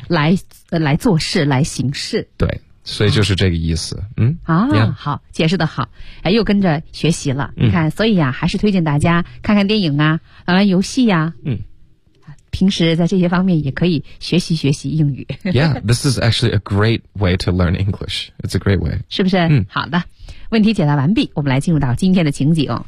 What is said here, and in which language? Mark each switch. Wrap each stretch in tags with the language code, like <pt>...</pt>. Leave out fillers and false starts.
<zh>来做事来行事，对，所以就是这个意思好，解释的好又跟着学习了你看所以还是推荐大家看看电影玩游戏平时在这些方面也可以学习学习英语。</zh> <en>Yeah, this is actually a great way to learn English. It's a great way.</en> <zh>是不是？嗯，好的。问题解答完毕，我们来进入到今天的情景。</zh>